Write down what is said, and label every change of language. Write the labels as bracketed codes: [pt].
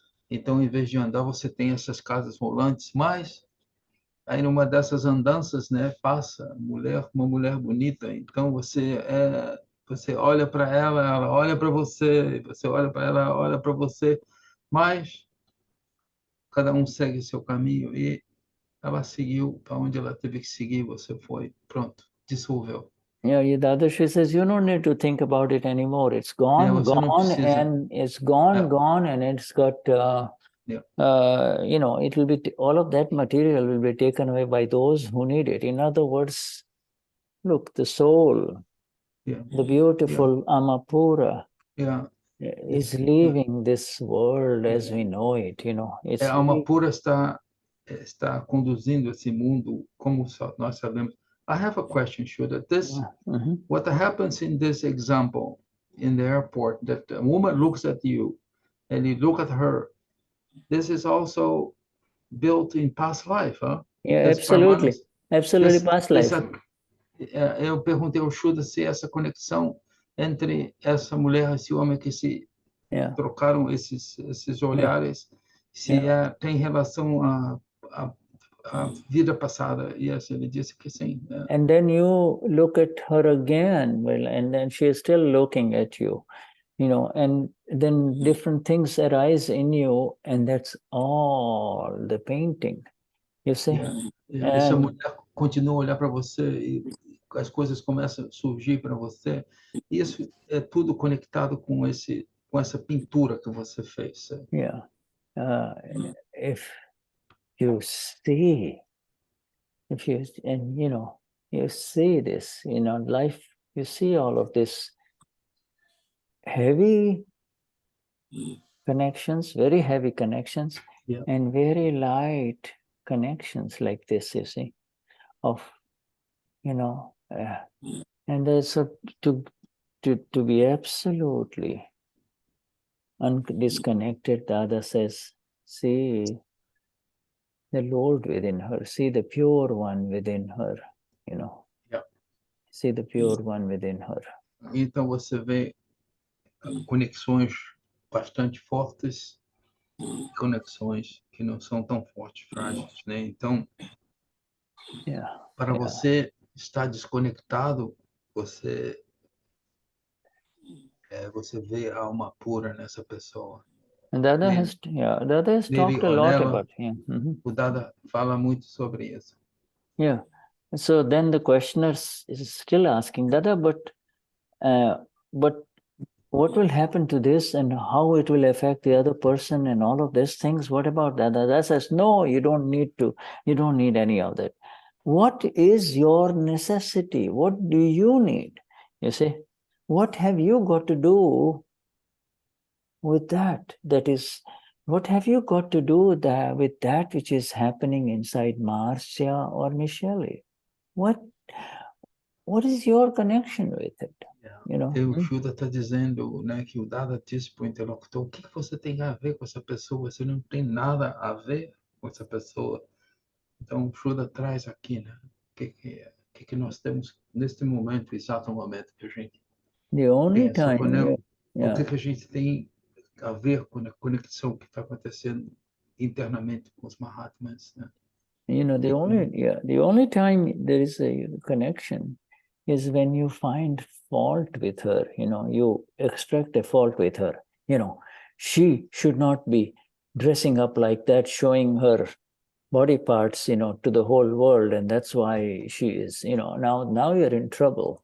[pt] Então, em vez de andar, você tem essas casas rolantes, mas aí numa dessas andanças, né, passa uma mulher bonita, então você olha para ela, ela olha para você, você olha para ela, ela olha para você, mas cada um segue seu caminho e ela seguiu para onde ela teve que seguir, você foi, pronto, dissolveu. [en] Yeah, Dadashri says you don't need to think about it anymore. It's gone, [pt] Você não [en] gone, [pt] precisa. [en] and it's gone, gone, and it's got, you know, it will be, all of that material will be taken away by those who need it. In other words, look, the soul, the beautiful Amapura, is leaving this world as we know it, you know. It's [pt] A alma pura está conduzindo esse mundo como nós sabemos. [en] I have a question, Shuddha. What happens in this example in the airport, that a woman looks at you and you look at her, this is also built in past life, huh? Yeah, absolutely. Absolutely past life. [pt] Eu perguntei ao Shuddha se essa conexão entre essa mulher e esse homem que se trocaram esses olhares, se tem relação à vida passada. E assim, ele disse que sim. [en] And then you look at her again, well, and then she is still looking at you, you know, and then different things arise in you, and that's all the painting, you see. [pt] Essa mulher continua a olhar para você e as coisas começam a surgir para você. Isso é tudo conectado com essa pintura que você fez. [en] Yeah. If you see, and you know, you see this, you know, life, you see all of this heavy connections, very heavy connections, and very light connections like this, you see, of, you know, and so to be absolutely disconnected, Dada says, see the Lord within her, see the pure one within her, you know. See the pure one within her. [pt] Então você vê conexões bastante fortes, conexões que não são tão fortes, frágeis, né? Então, para você estar desconectado, você vê a alma pura nessa pessoa. [en] And Dada has talked a lot about [pt] O Dada fala muito sobre isso. [en] Yeah. So then the questioner is still asking, Dada, but what will happen to this and how it will affect the other person and all of these things? What about that? Dada says, no, you don't need any of that. What is your necessity? What do you need? You see, what have you got to do with that? That is, what have you got to do with that which is happening inside Marcia or Michelle? What is your connection with it? You know? [pt] O Shuddha está dizendo, né, que o Dada disse para o interlocutor, o que você tem a ver com essa pessoa? Você não tem nada a ver com essa pessoa. Então, o Shuddha traz aqui, né, o que nós temos neste momento, exato momento que a gente pensa. O que a gente tem a ver com a conexão que está acontecendo internamente com os Mahatmas, né? [en] You know, the only time there is a connection is when you find fault with her, you know, you extract a fault with her. You know, she should not be dressing up like that, showing her body parts, you know, to the whole world, and that's why she is, you know, now you're in trouble.